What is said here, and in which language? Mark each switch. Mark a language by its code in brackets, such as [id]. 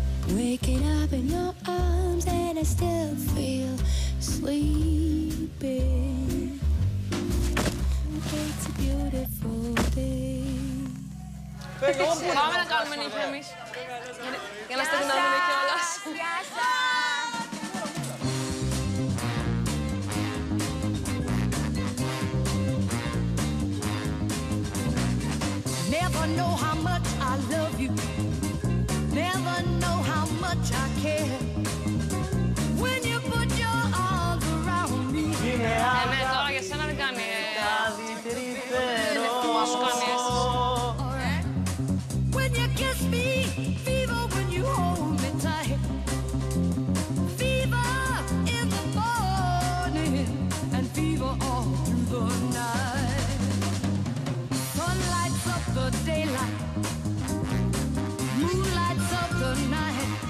[en] Waking up in your arms and I still feel sleeping. It's a beautiful day. [el] Πάμε να κάνουμε νύχτα εμείς. Για να στεγνώνουμε κιόλας. Γεια σας. [en] Never know how much I love you. Never know how much I care. When you put your arms around me. [el] Ναι, τώρα για σένα δεν κάνει. Μα σου κάνει αίσθηση. [en] When you kiss me, fever when you hold me tight. Fever in the morning and fever all through the night. Sun lights up the daylight. Moon lights up the night.